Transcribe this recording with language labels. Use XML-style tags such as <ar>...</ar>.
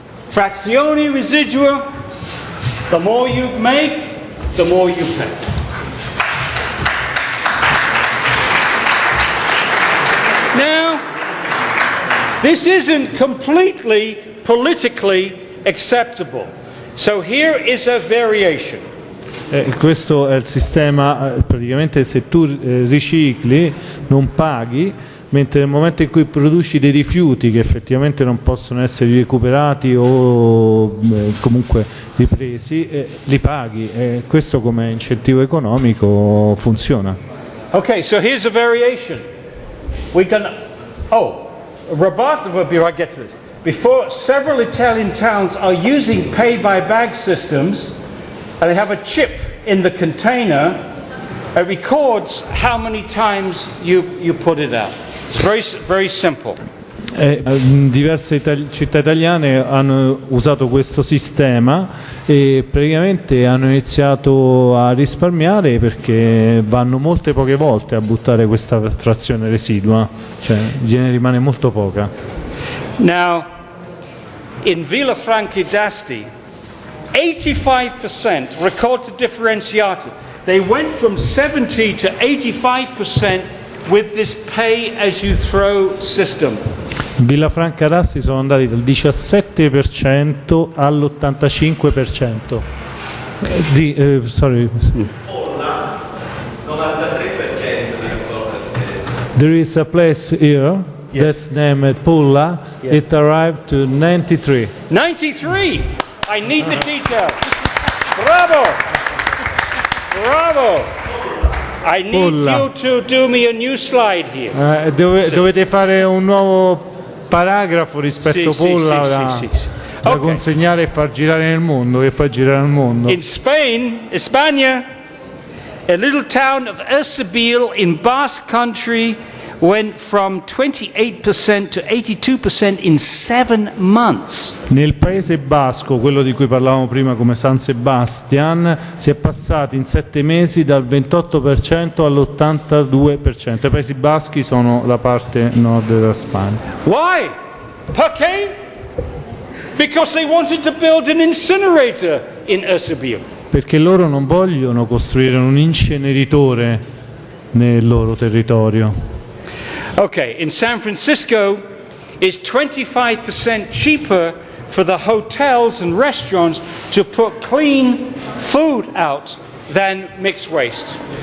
<it>Frazioni residua,</it> <en>the more you make, the more you pay. Now, this isn't completely politically acceptable. So here is a variation.</en> <it>Questo è il sistema, praticamente se tu ricicli non paghi, mentre nel momento in cui produci dei rifiuti che effettivamente non possono essere recuperati o comunque ripresi, li paghi, e questo come incentivo economico funziona.</it> <en>Okay, so here's a variation. We can, before I get to this, before several Italian towns are using pay-by-bag systems, and they have a chip in the container. It records how many times you put it out. It's very, very simple.</en> <it>Diverse città italiane hanno usato questo sistema e praticamente hanno iniziato a risparmiare perché vanno molte poche volte a buttare questa frazione residua, cioè gliene rimane molto poca.</it> <en>Now, in Villafranca d'Asti, 85%</en> <it>raccolta differenziata.</it> <en>They went from 70 to 85% with this pay-as-you-throw system.</en> <it>In Villafranca d'Asti sono andati dal 17% all'85%.</it> <en>Sorry.</en> <it>Polla, 93% di raccolta differenziata.</it> <en>There is a place here that's named Pulla. Yeah. It arrived to 93. 93! I need the details. Bravo! Bravo! I need Pulla. you to do me a new slide here.</en> <it>Dovete fare un nuovo paragrafo rispetto Sì, Pulla sì. da Ok. consegnare e far girare nel mondo, che poi gira nel mondo.</it> <en>In Spain, España, a little town of Ersabil in Basque Country went from 28% to 82% in 7 months.</en> <it>Nel paese basco, quello di cui parlavamo prima come San Sebastian, si è passati in 7 mesi dal 28% all'82%. I paesi baschi sono la parte nord della Spagna.</it> <en>Why?</en> <it>Perché?</it> <en>Because they wanted to build an incinerator in Ersabil.</en> <it>Perché loro non vogliono costruire un inceneritore nel loro territorio.</it> <en>Okay, in San Francisco, it's 25% cheaper for the hotels and restaurants to put clean food out than mixed waste.</en>